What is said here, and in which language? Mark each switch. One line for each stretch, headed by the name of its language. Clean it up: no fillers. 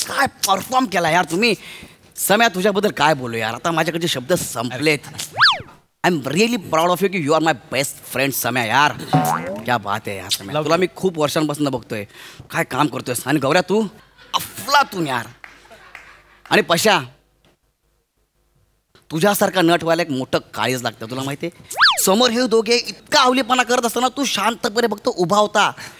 Marathi: काय परफॉर्म केला यार तुम्ही. सम्या तुझ्याबद्दल काय बोलू यार. आता माझ्याकडचे शब्द संपलेत.
English: I am really proud of you की you are my best friend Samya यार.
Marathi: क्या बात आहे यार सम्या. तुला मी खूप वर्षांपासून बघतोय. काय काम करतोयस. आणि गौऱ्या तू अफलातून यार. आणि पशा तुझ्यासारखा नट व्हायला एक मोठं काळीज लागतं. तुला माहिती आहे समोर हे दोघे इतका अवलीपणा करत असताना तू शांतपणे बघतो उभा होता.